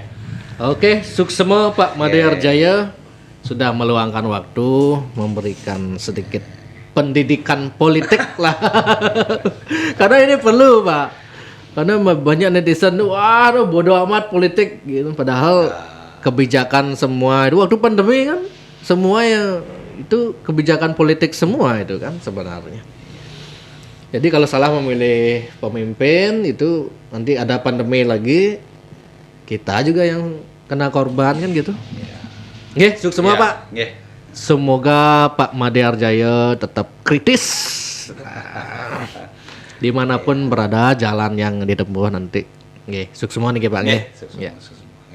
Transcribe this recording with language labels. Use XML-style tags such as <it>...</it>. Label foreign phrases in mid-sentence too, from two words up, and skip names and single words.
<id>Oke, suksema Pak Made Arjaya sudah meluangkan waktu memberikan sedikit pendidikan politik lah karena ini perlu Pak, karena banyak netizen waduh bodoh amat politik gitu padahal kebijakan semua itu waktu pandemi kan semua yang itu kebijakan politik semua itu kan sebenarnya. Jadi kalau salah memilih pemimpin itu nanti ada pandemi lagi kita juga yang kena korban kan gitu. Nggih, sukses semua Pak. Nggih. Semoga Pak Made Arjaya tetap kritis dimanapun berada jalan yang ditempuh nanti. Nggih, sukses semua nih Pak nggih. Sukses.</id>